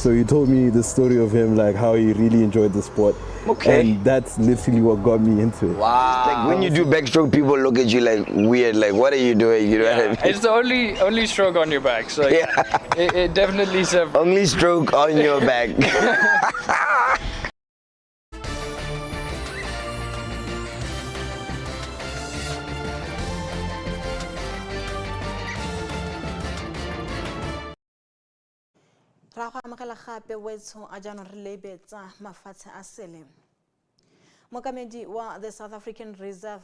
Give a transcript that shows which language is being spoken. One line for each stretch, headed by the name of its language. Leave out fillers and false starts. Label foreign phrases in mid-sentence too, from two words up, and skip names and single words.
English: So he told me the story of him, like how he really enjoyed the sport. Okay. And that's literally what got me into it. Wow. Like when you do backstroke, people look at you like weird, like what are you doing? You know what I mean? It's the only stroke on your back, so yeah. it definitely is only stroke on your back.
Tswana: ra go amogela gape wetso a jaanong re lebetsa mafatshe a sele mokamedi wa the South African Reserve